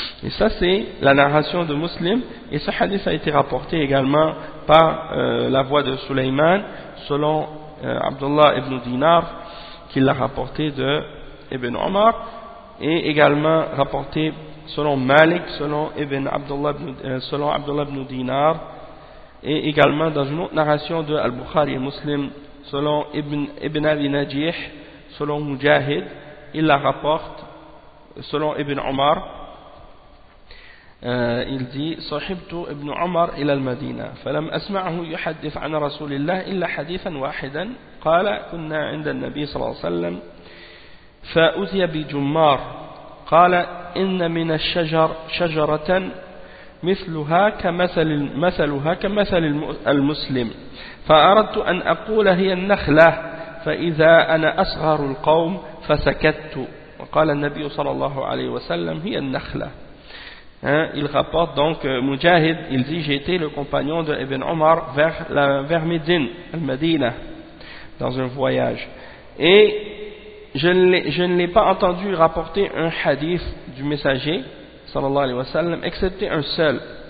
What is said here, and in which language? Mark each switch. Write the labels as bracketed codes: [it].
[fr] Et ça, c'est la narration de Muslim. Et ce hadith a été rapporté également par la voix de Sulayman, selon Abdullah ibn Dinar, qui l'a rapporté de Ibn Omar, et également rapporté selon Malik, selon Abdullah ibn Dinar, et également dans une autre narration de Al-Bukhari et Muslim, selon Ibn Abi Najih, selon Mujahid, il la rapporte selon Ibn Omar. Il dit [ar] صحبت ابن عمر إلى المدينة فلم أسمعه يحدث عن رسول الله إلا حديثا واحدا قال كنا عند النبي صلى الله عليه وسلم فأذي بجمار قال إن من الشجر شجرة مثلها كمثل المسلم فأردت أن أقول هي النخلة فإذا أنا أصغر القوم فسكت وقال النبي صلى الله عليه وسلم هي النخلة. [fr] Hein, il rapporte donc Mujahid, il dit, j'ai été le compagnon de Ibn Omar vers Médine, Al-Madina, dans un voyage. Et je ne l'ai pas entendu rapporter un hadith du messager, sallallahu alayhi wa sallam, excepté un seul.